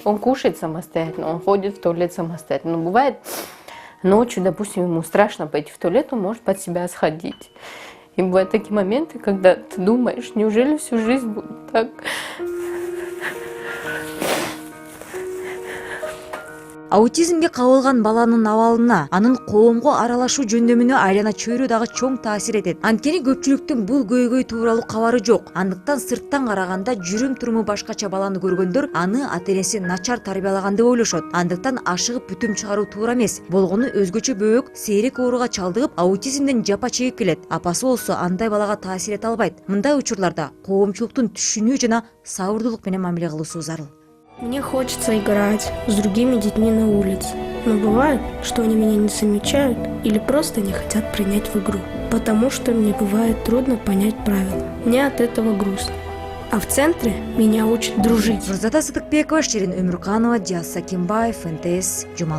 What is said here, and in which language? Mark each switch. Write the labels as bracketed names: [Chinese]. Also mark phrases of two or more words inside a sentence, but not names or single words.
[Russian] Он кушает самостоятельно, он ходит в туалет самостоятельно. Но бывает ночью, допустим, ему страшно пойти в туалет, он может под себя сходить. И бывают такие моменты, когда ты думаешь, неужели всю жизнь будет так? [Kyrgyz] Аутизмге кабылган баланын абалына, анын коомго аралашуу жөндөмүнө айлана чөйрө дагы чоң таасир этет. Анткени көпчүлүктүн бул көйгөй тууралуу кабары жок. Андыктан сырттан караганда жүрүм туруму башкача баланы көргөндөр аны ата-энеси начар тарбиялаган деп ойлошот. Андыктан ашыгып бүтүм чыгаруу туура эмес. Болгону өзгөчө бөбөк сейрек ооруга чалдыгып, аутизмден жапа чегип келет. Апасы болсо андай балага таасир эте албайт. Мындай учурларда коомчулуктун түшүнүү жана сабырдуулук менен мамиле кылуусу зарыл. [Russian] Мне хочется играть с другими детьми на улице, но бывает, что они меня не замечают или просто не хотят принять в игру, потому что мне бывает трудно понять правила. Мне от этого грустно. А в центре меня учат дружить. Нурзата Сыдыкбекова, Ширин Өмүрканова, Диас Сакимбаев, НТС, Жумалык.